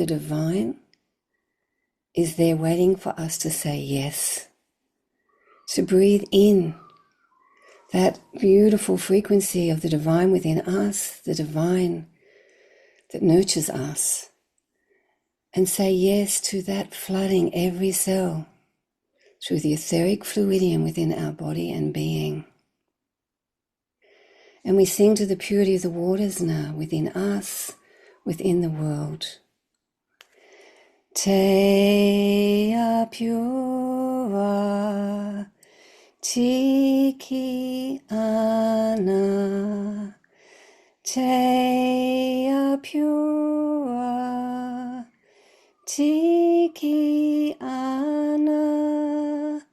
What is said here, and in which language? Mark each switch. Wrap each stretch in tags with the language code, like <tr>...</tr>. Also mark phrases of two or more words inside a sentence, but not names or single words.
<en>divine is there waiting for us to say yes, to breathe in that beautiful frequency of the divine within us, the divine that nurtures us, and say yes to that flooding every cell through the etheric fluidium within our body and being. And we sing to the purity of the waters now within us, within the world.</en> <mi>Te apura tiki ana. Te apura tiki ana.</mi>